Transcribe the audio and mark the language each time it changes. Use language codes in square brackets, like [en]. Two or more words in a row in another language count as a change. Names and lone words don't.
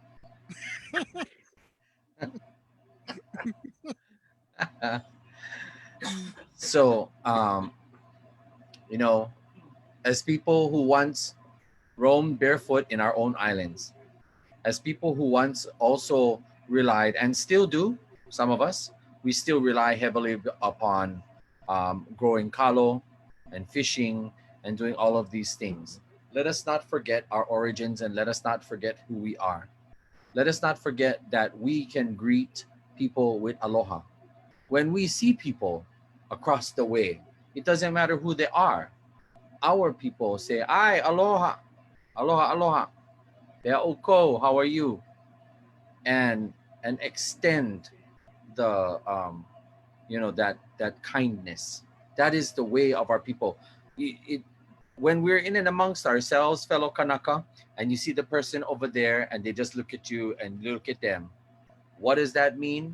[en] So, as people who once roamed barefoot in our own islands, as people who once also relied, and still do, some of us, we still rely heavily upon growing kalo and fishing and doing all of these things. Let us not forget our origins, and let us not forget who we are. Let us not forget that we can greet people with aloha. When we see people across the way, it doesn't matter who they are. Our people say, [haw] "Ai, aloha, aloha, aloha. Pea uko, [en] how are you?" And extend the that kindness. That is the way of our people. When we're in and amongst ourselves, fellow Kanaka, and you see the person over there and they just look at you and look at them, what does that mean?